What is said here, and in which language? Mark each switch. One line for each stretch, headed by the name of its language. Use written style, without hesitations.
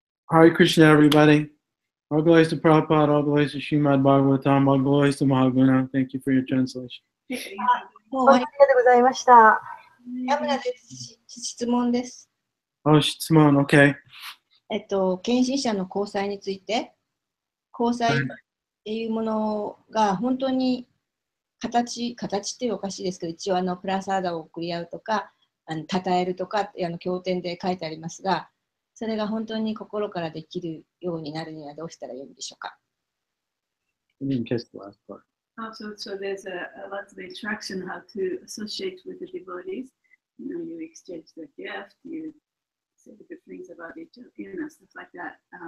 English: Hare Krishna, everybody. All glories to Prabhupada, all glories to Srimad Bhagavatam, all glories to Mahaguna. Thank you for your translation.
Japanese: もうありがとうございました。山村です。質問です。質問、OK。献身者の交際について、交際っていうものが本当に形っていうおかしいですけど、一応プラサーダを送り合うとか、称えるとか経典で書いてありますが、それが本当に心からできるようになるにはどうしたらよいでしょうか。
English: So there's a lot of instruction how to associate with the devotees. You exchange the gift, you say the good things about each other, stuff like that.